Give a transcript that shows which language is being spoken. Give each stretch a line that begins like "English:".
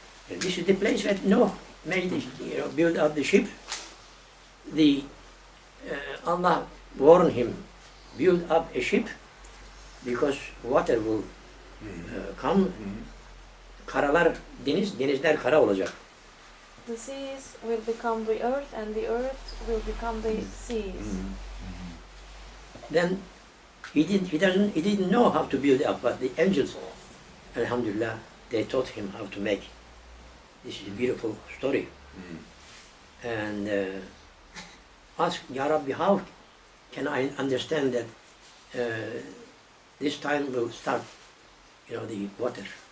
English: And this is the place where Noah made built up the ship. Allah warned him, build up a ship because water will come.
Turkish: Karalar denizler kara olacak.
English: The seas will become the earth, and the earth will become the seas. Then he didn't know how to build up, but the angels, alhamdulillah, they taught him how to make. This is a beautiful story. And ask, Ya Rabbi, how can I understand that this time will start, the water?